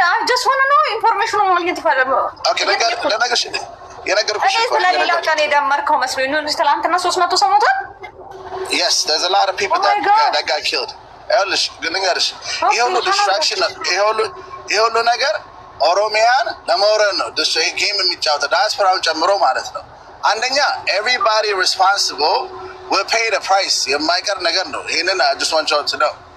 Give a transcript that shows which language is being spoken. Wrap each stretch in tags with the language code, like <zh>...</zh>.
<am>ጀስት ሆነ ነው ኢንፎርሜሽኑ ማግኘት ይፈልጋል። ኦኬ ለነገርሽ የነገርኩሽ ስለሌላው ቀን የደመርከው መስሎኝ ነው። ትላንትና 300 ሰው ሞቷል።</am> <en>Yes, there's a lot of people that got killed.</en> <am>ይኸውልሽ ግን ልንገርሽ ይሄ ሁሉ ዲስትራክሽን ነው። ይሄ ሁሉ ነገር ኦሮሚያን ለመውረድ ነው። ይሄ ጌም የሚጫወተው ዳያስፖራውን ጨምሮ ማለት ነው። አንደኛ</am> <en>everybody responsible will pay the price.</en> <am>የማይቀር ነገር ነው። ይሄንን</am> <en>I just want you to know.</en>